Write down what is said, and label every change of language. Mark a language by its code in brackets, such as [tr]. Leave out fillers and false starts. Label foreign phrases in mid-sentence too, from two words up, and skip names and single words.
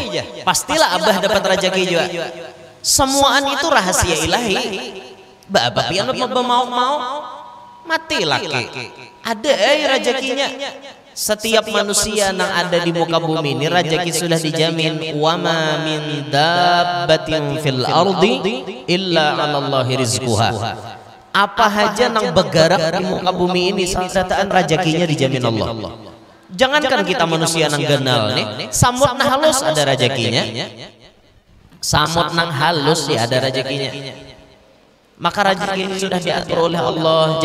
[bjn] Pastilah abah dapat rezeki juga. Semuaan itu rahasia ilahi. Bapak pian mau mati laki. Ada rezekinya. [id] Setiap manusia yang ada di muka bumi ini rezeki sudah dijamin. [ar] وما من دابة في الأرض إلا على الله رزقها. [bjn] Apa haja nang bergerak di muka bumi ini sataan rezekinya dijamin Allah. Jangankan kita manusia nang genal nih, samut nang halus ada rezekinya. Samut nang halus ya ada rezekinya. [id] Maka rezeki ini sudah diatur oleh Allah.